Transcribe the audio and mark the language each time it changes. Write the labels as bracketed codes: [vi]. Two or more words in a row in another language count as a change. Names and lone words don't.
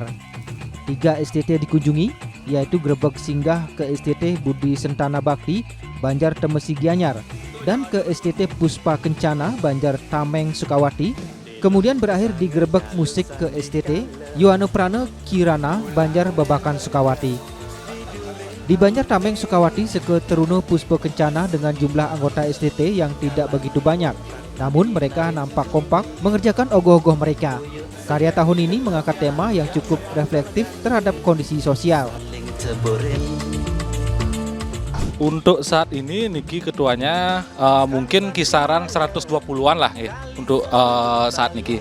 [id] 3 STT dikunjungi, yaitu Gerebek singgah ke STT Budi Sentana Bakti, Banjar Temesi Gianyar, dan ke STT Puspa Kencana, Banjar Tameng Sukawati. Kemudian berakhir di Gerebek musik ke STT Yohane Prane Kirana, Banjar Babakan Sukawati. Di Banjar Tameng Sukawati, Seke Teruno Puspa Kencana dengan jumlah anggota STT yang tidak begitu banyak. Namun mereka nampak kompak mengerjakan ogoh-ogoh mereka. Karya tahun ini mengangkat tema yang cukup reflektif terhadap kondisi sosial. Untuk saat ini Niki ketuanya mungkin kisaran 120-an lah ya untuk saat Niki.